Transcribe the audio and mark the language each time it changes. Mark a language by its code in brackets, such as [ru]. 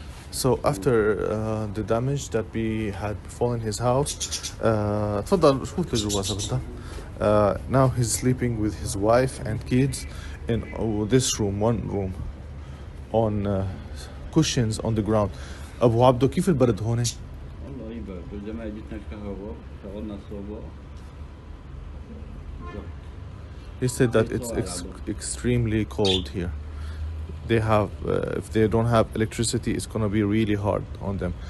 [en] So after the damage that we had befallen his house, [ar] تفضل فوت لجوا سبتها. [en] Now he's sleeping with his wife and kids in this room, one room, on cushions on the ground. [ar] أبو عبدو كيف البرد هون؟ والله يبرد، بالجماعة جتنا الكهرباء، شغلنا الصوبة. [en] He said that it's extremely cold here. They have, if they don't have electricity, it's gonna be really hard on them.